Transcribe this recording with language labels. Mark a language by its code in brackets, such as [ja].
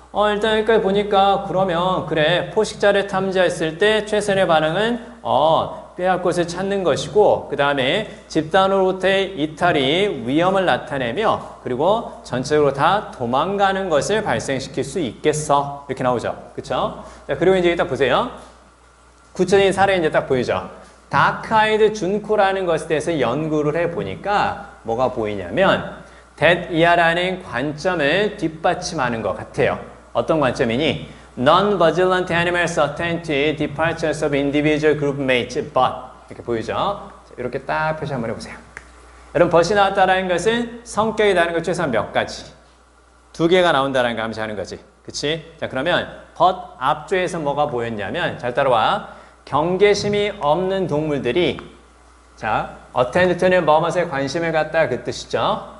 [ko] 일단 여기까지 보니까 그러면 그래 포식자를 탐지했을 때 최선의 반응은 빼앗 곳을 찾는 것이고 그 다음에 집단으로부터의 이탈이 위험을 나타내며 그리고 전체적으로 다 도망가는 것을 발생시킬 수 있겠어 이렇게 나오죠. 그쵸? 자, 그리고 이제 딱 보세요. 구체적인 사례 이제 딱 보이죠. 다크아이드 준코라는 것에 대해서 연구를 해보니까 뭐가 보이냐면 that 이하라는 관점을 뒷받침하는 것 같아요. 어떤 관점이니? [en] Non-vigilant animals attend to departures of individual group mates, but [ko] 이렇게 보이죠? 자, 이렇게 딱 표시 한번 해보세요. 여러분, 벗이 나왔다는 것은 성격이 다른 것 최소한 몇 가지? 2개가 나온다는 거 암시하는 거지. 그치? 자, 그러면 벗 앞쪽에서 뭐가 보였냐면 잘 따라와. 경계심이 없는 동물들이 자, attend to는 뭐뭐에 관심을 갖다 그 뜻이죠.